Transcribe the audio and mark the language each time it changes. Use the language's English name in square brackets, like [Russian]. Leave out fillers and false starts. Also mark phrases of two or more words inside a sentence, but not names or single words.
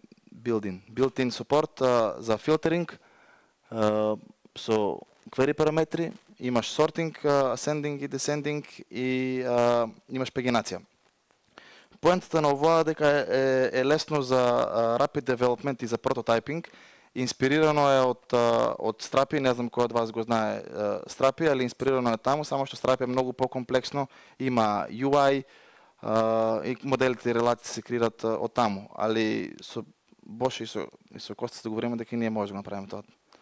[English] built-in support [Macedonian] за филтеринг со query параметри, имаш sorting, ascending и descending и имаш пагинација. Поентата на ова е дека е лесно за [English] rapid development [Macedonian] и за прототайпинг. Инспирирано е од Strapi, не знам кој од вас го знае Strapi, али инспирирано е таму, само што Strapi е многу по-комплексно, има UI и моделите и релации се креират од таму, али со Боше и со Коста се договориме дека ние можеме да направиме тоа.